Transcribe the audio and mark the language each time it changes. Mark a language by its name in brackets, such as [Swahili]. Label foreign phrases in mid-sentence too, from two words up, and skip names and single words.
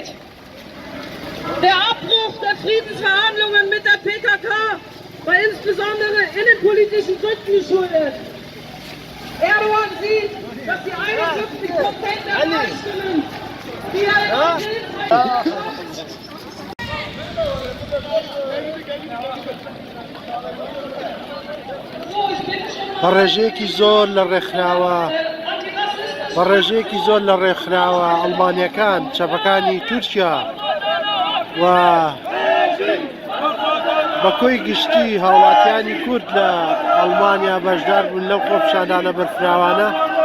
[German] Der Abbruch der Friedensverhandlungen mit der PKK war insbesondere innenpolitischen Gründen geschuldet. Erdogan sieht, dass die 51% der Wahlstimmen, die er in April [Central Kurdish] بەڕێژەیەکی زۆر لە ڕێکخراوە ئەڵمانیەکان چەپەکانی تورکیا و بەکۆی گشتی هاوڵاتیانی کورد لە ئەڵمانیا بەشدار بوون لەو خۆپیشاندانە بەرفراوانە